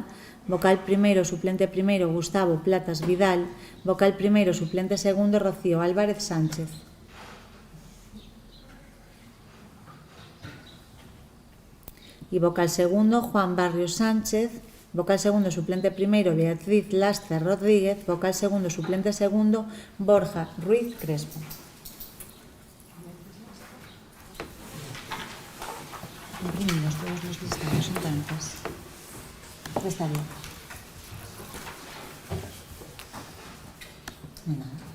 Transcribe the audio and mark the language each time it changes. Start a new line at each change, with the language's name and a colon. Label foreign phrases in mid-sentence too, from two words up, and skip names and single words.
Galician: Vocal primeiro, suplente primeiro, Gustavo Platas Vidal. Vocal primeiro, suplente segundo, Rocío Álvarez Sánchez.
Spanish: Y vocal segundo, Juan Barrios Sánchez.
Galician: Vocal segundo, suplente primeiro, Beatriz Lastra Rodríguez. Vocal segundo, suplente segundo, Borja Ruiz Crespo.
Spanish: Imprimimos todos los listados, son tantas. Está bien. No hay nada.